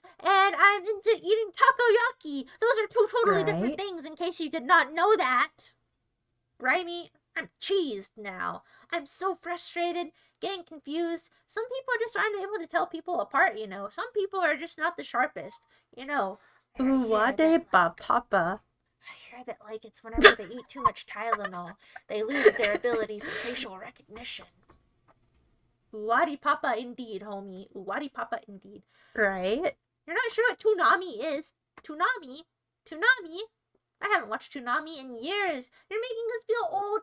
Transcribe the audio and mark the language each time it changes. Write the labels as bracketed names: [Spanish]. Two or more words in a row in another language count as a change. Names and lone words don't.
[English] And I'm into eating takoyaki. Those are two totally different things in case you did not know that. Raimi, I'm cheesed now. I'm so frustrated, getting confused. Some people just aren't able to tell people apart, you know. Some people are just not the sharpest, you know. Uwade ba papa. I hear that, like, it's whenever they eat too much Tylenol, they lose their ability for facial recognition. Uwadi papa indeed, homie. Uwadi papa indeed. Right? You're not sure what Toonami is. Toonami? I haven't watched Toonami in years. You're making us feel old.